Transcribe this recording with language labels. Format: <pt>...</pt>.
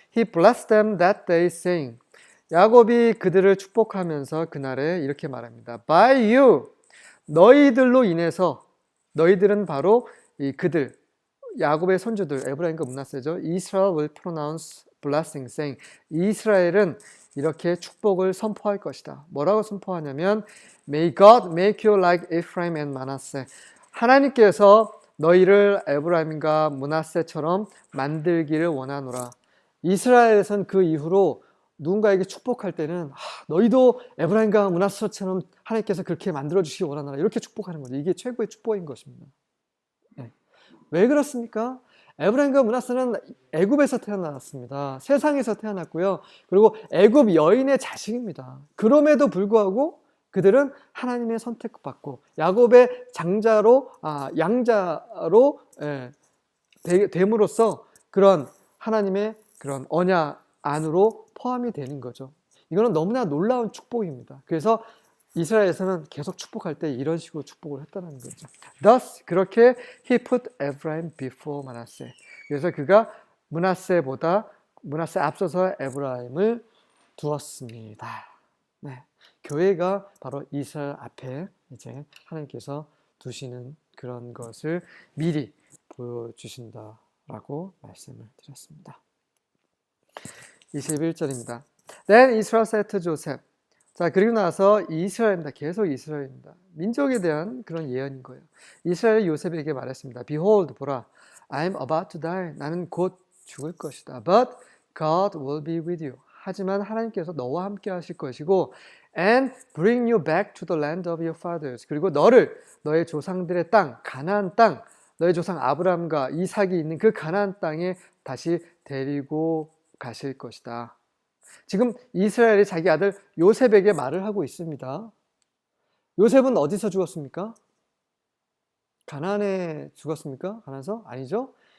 <en>He blessed them that day saying</en> <ko>야곱이 그들을 축복하면서 그날에 이렇게 말합니다.</ko> <en>By you</en> <ko>너희들로 인해서 너희들은 바로 이 그들 야곱의 손주들 에브라임과 므낫세죠.</ko> <en>Israel will pronounce blessing saying</en> <ko>이스라엘은 이렇게 축복을 선포할 것이다. 뭐라고 선포하냐면</ko> <en>May God make you like Ephraim and Manasseh.</en> <ko>하나님께서 너희를 에브라임과 므낫세처럼 만들기를 원하노라. 이스라엘에선 그 이후로 누군가에게 축복할 때는 너희도 에브라임과 므낫세처럼 하나님께서 그렇게 만들어주시기 원하노라. 이렇게 축복하는 거죠. 이게 최고의 축복인 것입니다. 네. 왜 그렇습니까? 에브라임과 므낫세는 애굽에서 태어났습니다. 세상에서 태어났고요. 그리고 애굽 여인의 자식입니다. 그럼에도 불구하고 그들은 하나님의 선택받고 야곱의 양자로 됨으로써 그런 하나님의 그런 언약 안으로 포함이 되는 거죠. 이거는 너무나 놀라운 축복입니다. 그래서 이스라엘에서는 계속 축복할 때 이런 식으로 축복을 했다는 거죠.</ko> <en>Thus</en> <ko>그렇게</ko> <en>he put Ephraim before Manasseh.</en> <ko>그래서 그가 므낫세 앞서서 에브라임을 두었습니다. 네. 교회가 바로 이스라엘 앞에 이제 하나님께서 두시는 그런 것을 미리 보여주신다라고 말씀을 드렸습니다. 21절입니다.</ko> <en>Then Israel said to Joseph.</en> <ko>자, 그리고 나서 이스라엘입니다. 계속 이스라엘입니다. 민족에 대한 그런 예언인 거예요. 이스라엘이 요셉에게 말했습니다.</ko> <en>Behold,</en> <ko>보라,</ko> <en>I am about to die.</en> <ko>나는 곧 죽을 것이다.</ko> <en>But God will be with you.</en> <ko>하지만 하나님께서 너와 함께 하실 것이고</ko> <en>and bring you back to the land of your fathers.</en> <ko>그리고 너의 조상들의 땅, 가나안 땅, 너의 조상 아브라함과 이삭이 있는 그 가나안 땅에 다시 데리고 가실 것이다. 지금 이스라엘이 자기 아들 요셉에게 말을 하고 있습니다. 요셉은 어디서 죽었습니까? 가나안에 죽었습니까? 가나안에서? 아니죠.</ko>